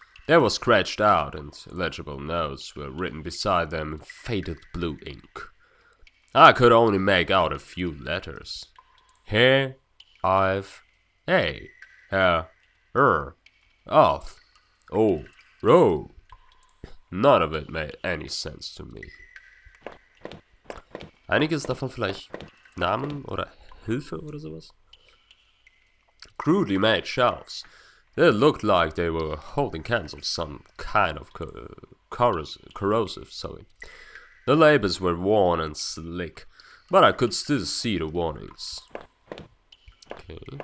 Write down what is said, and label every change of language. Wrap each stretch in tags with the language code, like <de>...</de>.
<en>They were scratched out and illegible notes were written beside them in faded blue ink. I could only make out a few letters. Here, I've, A, Her, Of, O, Ro. None of it made any sense to me.</en> <de>Einiges davon vielleicht Namen oder Hilfe oder sowas?</de> <en>Crudely made shelves. They looked like they were holding cans of some kind of corrosive. The labels were worn and slick, but I could still see the warnings. Okay.</en>